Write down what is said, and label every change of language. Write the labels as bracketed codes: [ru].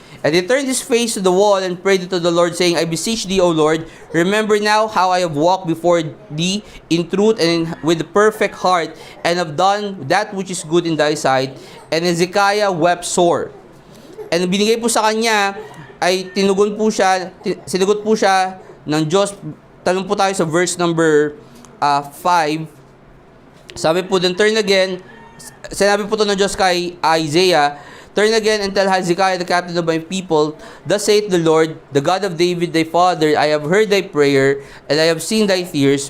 [en] And he turned his face to the wall and prayed unto the Lord, saying, I beseech thee, O Lord, remember now how I have walked before thee in truth and with a perfect heart, and have done that which is good in thy sight. And Hezekiah wept sore. [tl] And binigay po sa kanya, ay sinagot po siya ng Diyos. Talong po tayo sa verse number 5. Sabi po dun, [en] turn again, [tl] sinabi po to ng Diyos kay Isaiah, [en] turn again and tell Hezekiah, the captain of my people, thus saith the Lord, the God of David thy father, I have heard thy prayer, and I have seen thy tears.